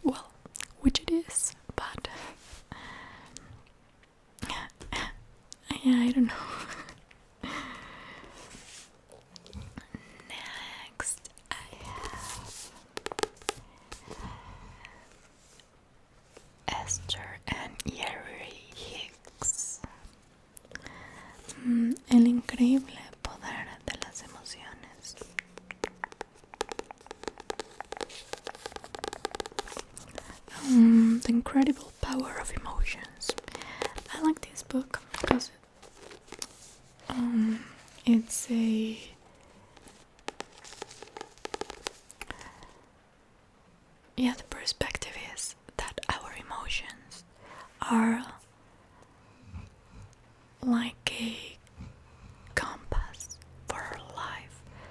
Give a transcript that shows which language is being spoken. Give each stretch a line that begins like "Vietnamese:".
English: Well, which it is, but yeah, I don't know. Next, I have Esther and Jerry Hicks.
Spanish: El increíble poder de las emociones.
English: The incredible power of emotions. I like this book because it's the perspective is that our emotions are like a compass for our life.